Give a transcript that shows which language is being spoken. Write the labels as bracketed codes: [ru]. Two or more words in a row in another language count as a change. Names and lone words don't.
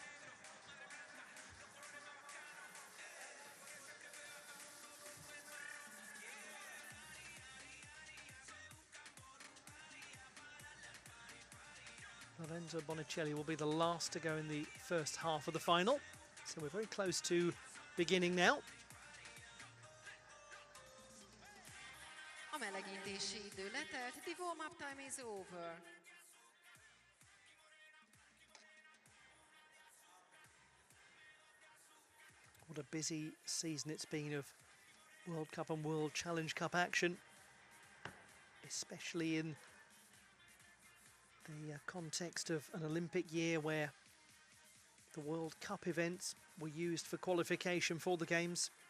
[en] Lorenzo Bonicelli will be the last to go in the first half of the final. So we're very close to beginning now. [hu] melegítési idő letelt. [en] The warm-up time is over. What a busy season it's been of World Cup and World Challenge Cup action, especially in the context of an Olympic year where the World Cup events were used for qualification for the Games.